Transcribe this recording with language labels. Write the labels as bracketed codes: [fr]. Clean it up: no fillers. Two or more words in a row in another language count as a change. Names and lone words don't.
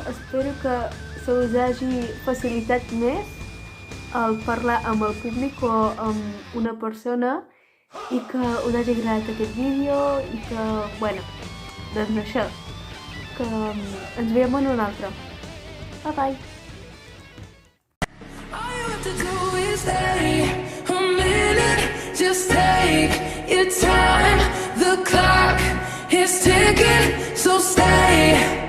[ca] Espero que se us hagi facilitat més el parlar amb el públic o amb una persona i que us hagi agradat aquest vídeo i que, bueno, doncs això, que ens veiem en un altre. [en] Bye bye! Just take your time, the clock is ticking, so stay.